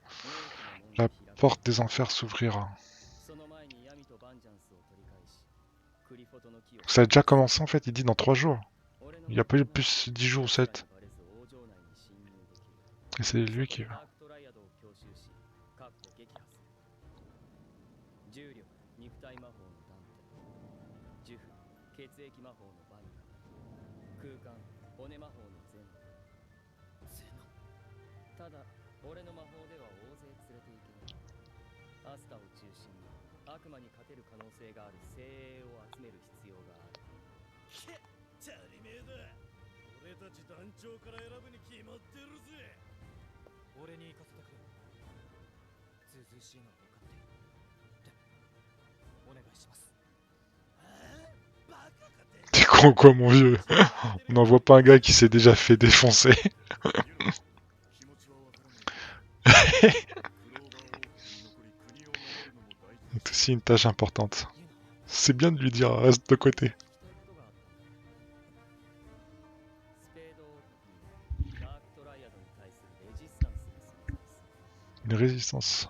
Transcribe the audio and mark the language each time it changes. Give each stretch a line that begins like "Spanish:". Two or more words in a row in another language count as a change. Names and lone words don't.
French: La porte des enfers s'ouvrira. Ça a déjà commencé en fait, il dit dans 3 jours. Il n'y a pas eu plus 10 jours ou 7. Et c'est lui qui va.
Japanese: 肉体魔法のダンテ、呪符、血液魔法のバニラ、空間、骨魔法のゼノ。ただ、俺の魔法では大勢連れていけない。アスタを中心に悪魔に勝てる可能性がある精鋭を集める必要がある。チャリメーだ。俺たち団長から選ぶに決まってるぜ。俺に行かせてくれ。ずうずうしいのは分かってる。でもお願いします。バカかて。
French: T'es con quoi mon vieux? On n'envoie pas un gars qui s'est déjà fait défoncer. C'est aussi une tâche importante. C'est bien de lui dire reste de côté. Une résistance.